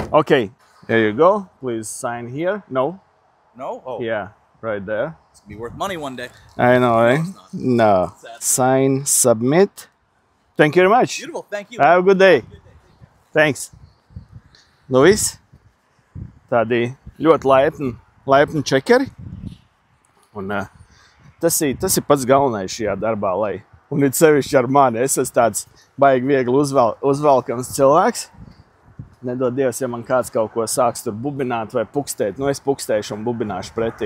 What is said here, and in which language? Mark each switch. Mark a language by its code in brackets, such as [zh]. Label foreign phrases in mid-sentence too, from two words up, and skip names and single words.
[en] Okay, there you go. Please sign here. No. No? Oh, Yeah, right there. it's gonna be worth money one day. I know, eh? it's not. No. Sad. Sign, submit. Thank you very much. Beautiful, thank you. Have a good day. Good day. Take care. Thanks. Luis, [lv] tādi ļoti laipni čekeri. Un tas ir pats galvenais šajā darbā, lai, un it sevišķi ar mani, es esmu tāds baigi viegli uzvelkams cilvēks. Nedod Dievs, ja man kāds kaut ko sāks tur bubināt vai pukstēt, nu es pukstēšu un bubināšu pretī.